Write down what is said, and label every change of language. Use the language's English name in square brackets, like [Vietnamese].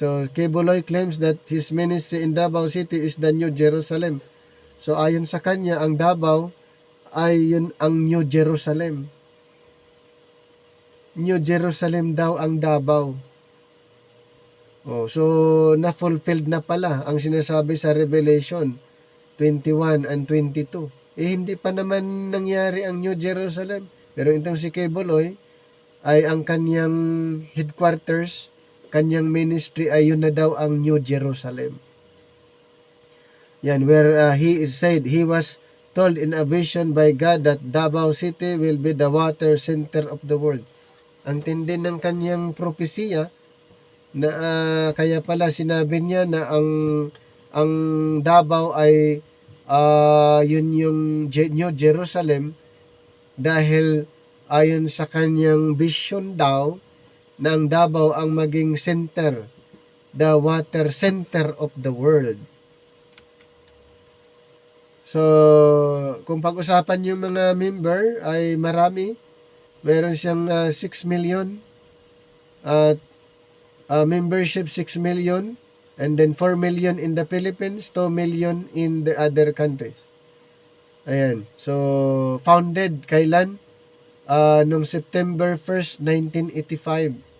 [English] So Kibuloy claims that his ministry in Davao City is the New Jerusalem. [Filipino] So ayon sa kanya, ang Davao ay yun ang New Jerusalem. New Jerusalem daw ang Davao. So na-fulfilled na pala ang sinasabi sa Revelation 21 and 22. Hindi pa naman nangyari ang New Jerusalem. Pero itong si Kibuloy ay ang kanyang headquarters, kanyang ministry ay yun na daw ang New Jerusalem. Yan, [English] where he said he was told in a vision by God that Davao City will be the water center of the world. [Filipino] Ang tindi ng kanyang propesiya na kaya pala sinabi niya na ang Davao ay yun yung New Jerusalem, dahil ayon sa kanyang vision daw na ang Davao ang maging center, [English] the water center of the world. [Filipino] So, kung pag-usapan yung mga member ay marami. Meron siyang [English] 6 million at membership 6 million, and then 4 million in the Philippines, 2 million in the other countries. [Filipino] Ayan. So, founded kailan? Noong September 1st, 1985.